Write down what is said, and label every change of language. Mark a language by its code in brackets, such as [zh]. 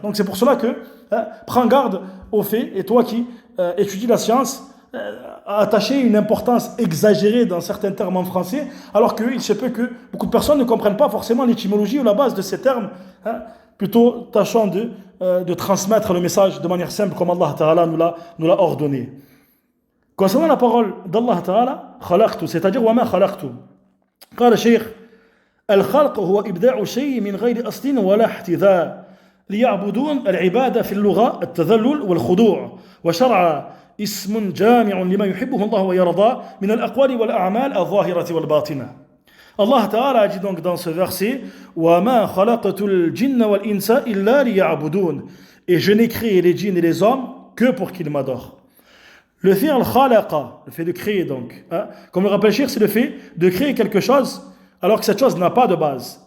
[fr] Donc c'est pour cela que prends garde au fait, et toi qui étudies la science, à attacher une importance exagérée dans certains termes en français, alors qu'il se peut que beaucoup de personnes ne comprennent pas forcément l'étymologie ou la base de ces termes, plutôt tâchant de transmettre le message de manière simple comme Allah Ta'ala nous l'a ordonné. Concernant la parole d'Allah Ta'ala, khalaqtu, c'est-à-dire [ar] wa ma khalaqtu. قال الشيخ الخلق هو إبداع شيء من غير أصل ولا احتذاء ليعبدون العبادة في اللغة التذلل والخضوع وشرع اسم جامع لما يحبه الله ويرضاه من الأقوال والأعمال الظاهرة والباطنة. [fr] Allah Ta'ala dit donc dans ce verset [ar] وَمَا خَلَقْتُ الْجِنَّ وَالْإِنسَ إِلَّا لِيَعْبُدُونَ, [fr] et je n'ai créé les djinns et les hommes que pour qu'ils m'adorent. Le fi'l khalaqa, le fait de créer donc, comme le rappelle Cheikh, c'est le fait de créer quelque chose alors que cette chose n'a pas de base.